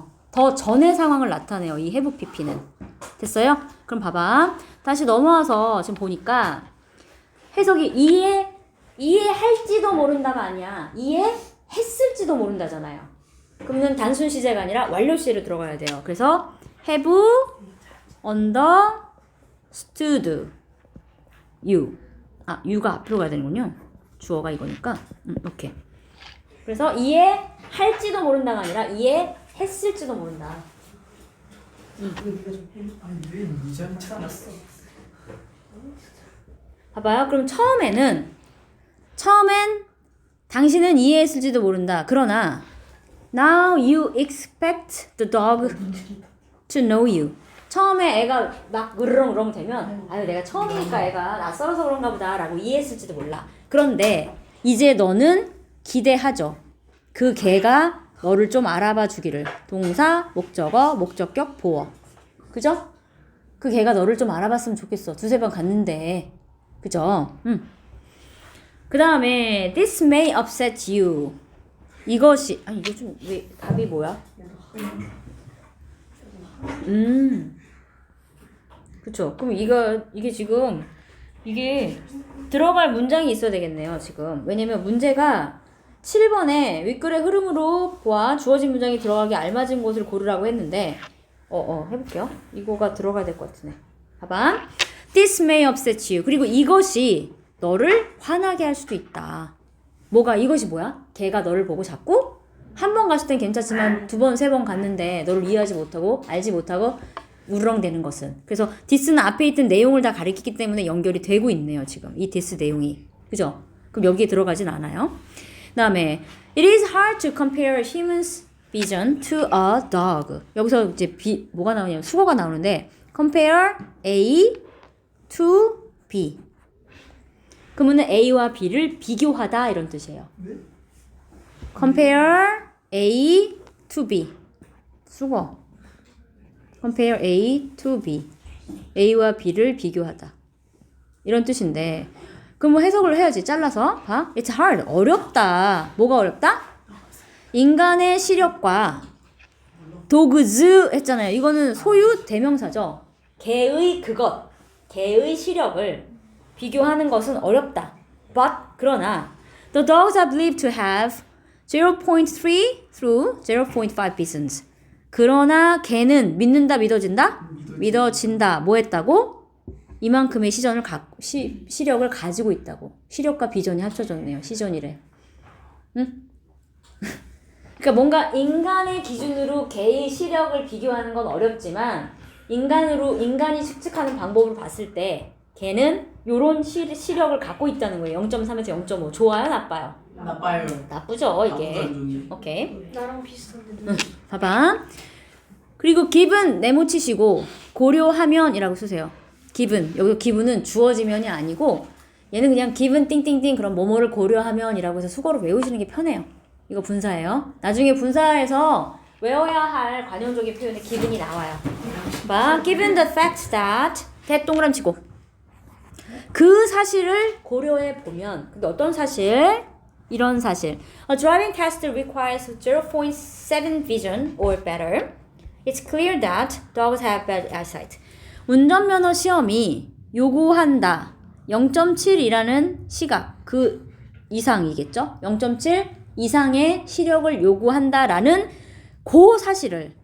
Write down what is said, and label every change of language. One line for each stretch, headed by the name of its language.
Korean: 더 전의 상황을 나타내요. 이 have pp는. 됐어요? 그럼 봐봐. 다시 넘어와서 지금 보니까 해석이 이해할지도 모른다가 아니야. 이해했을지도 모른다잖아요. 그러면 단순 시제가 아니라 완료 시제로 들어가야 돼요. 그래서
English: have understood you.
Korean: you가 앞으로 가야 되는군요. 주어가 이거니까. 오케이. 그래서 이해할지도 모른다가 아니라 이해했을지도 모른다. 봐봐요. 그럼 처음엔 당신은 이해했을지도 모른다. 그러나
English: now you expect the dog to know you.
Korean: 처음에 애가 막 으르렁으렁 되면 아유 내가 처음이니까 애가 낯설어서 그런가 보다 라고 이해했을지도 몰라. 그런데 이제 너는 기대하죠. 그 개가 너를 좀 알아봐 주기를. 동사, 목적어, 목적격, 보어. 그죠? 그 개가 너를 좀 알아봤으면 좋겠어. 두세 번 갔는데. 그죠? 그 다음에
English: this may upset you.
Korean: 이것이 이게 좀 왜 답이 뭐야? 그쵸. 그럼 이게 지금 이게 들어갈 문장이 있어야 되겠네요. 지금 왜냐면 문제가 7번에 윗글의 흐름으로 보아 주어진 문장이 들어가기 알맞은 곳을 고르라고 했는데 해볼게요. 이거가 들어가야 될 것 같으네. 봐봐.
English: This may upset you.
Korean: 그리고 이것이 너를 화나게 할 수도 있다. 이것이 뭐야? 걔가 너를 보고 자꾸 한 번 갔을 땐 괜찮지만 두 번, 세 번 갔는데 너를 이해하지 못하고 알지 못하고 우르렁대는 것은. 그래서 this는 앞에 있던 내용을 다 가리키기 때문에 연결이 되고 있네요. 지금 이 this 내용이. 그죠? 그럼 여기에 들어가진 않아요.
English: 그 다음에 it is hard to compare human's vision to a dog.
Korean: 여기서 이제 뭐가 나오냐면 수거가 나오는데
English: compare A to B.
Korean: 그러면 A와 B를 비교하다 이런 뜻이에요.
English: compare A to B. 수거. compare A to B.
Korean: A와 B를 비교하다. 이런 뜻인데 그럼 해석을 해야지. 잘라서 봐.
English: It's hard.
Korean: 어렵다. 뭐가 어렵다? 인간의 시력과 도그즈 했잖아요. 이거는 소유 대명사죠. 개의 그것, 개의 시력을 비교하는 것은 어렵다.
English: But
Korean: 그러나
English: the dogs are believed to have 0.3 through 0.5 visions.
Korean: 그러나 개는 믿는다, 믿어진다? 믿어진다. 뭐 했다고? 이만큼의 시력을 가지고 있다고. 시력과 비전이 합쳐졌네요. 시전이래. 응? 그러니까 뭔가 인간의 기준으로 개의 시력을 비교하는 건 어렵지만 인간이 측측하는 방법으로 봤을 때 개는 요런 시력을 갖고 있다는 거예요. 0.3에서 0.5. 좋아요, 나빠요? 나빠요. 나쁘죠, 이게. 나쁘다, 좋네. 오케이. 나랑 비슷한데. 봐봐. 그리고 given 네모치시고 고려하면이라고 쓰세요.
English: given.
Korean: 여기 given은 주어지면이 아니고 얘는 그냥 given 띵띵띵 그런 뭐뭐를 고려하면이라고 해서 수거로 외우시는 게 편해요. 이거 분사예요. 나중에 분사해서 외워야 할 관용적인 표현에 given이 나와요. 봐.
English: given the fact that
Korean: 동그라미 치고 그 사실을 고려해 보면 근데 어떤 사실? 이런 사실.
English: A driving test requires 0.7 vision or better. It's clear that dogs have bad eyesight.
Korean: 운전면허 시험이 요구한다. 0.7이라는 시각, 그 이상이겠죠? 0.7 이상의 시력을 요구한다라는 그 사실을.